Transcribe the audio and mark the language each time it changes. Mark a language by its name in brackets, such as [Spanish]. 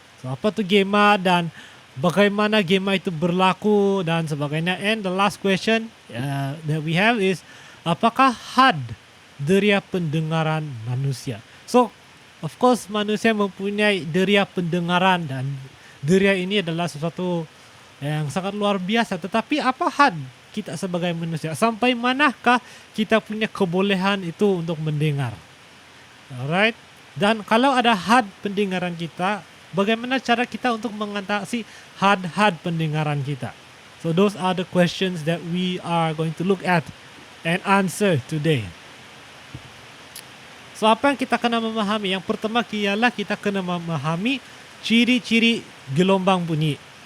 [Malay] So, apa tu gema dan bagaimana gema itu berlaku dan sebagainya. [English] And the last question that we have is, [Malay] apakah had deria pendengaran manusia? [English] So, of course, [Malay] manusia mempunyai deria pendengaran dan deria ini adalah sesuatu yang sangat luar biasa. Tetapi apa had kita sebagai manusia? Sampai manakah kita punya kebolehan itu untuk mendengar? Alright. Dan kalau ada had pendengaran kita, bagaimana cara kita untuk mengatasi had pendengaran kita? [English] So those are the questions that we are going to look at and answer today. [Malay] So apa yang kita kena memahami? Yang pertama ialah kita kena memahami ciri-ciri gelombang bunyi.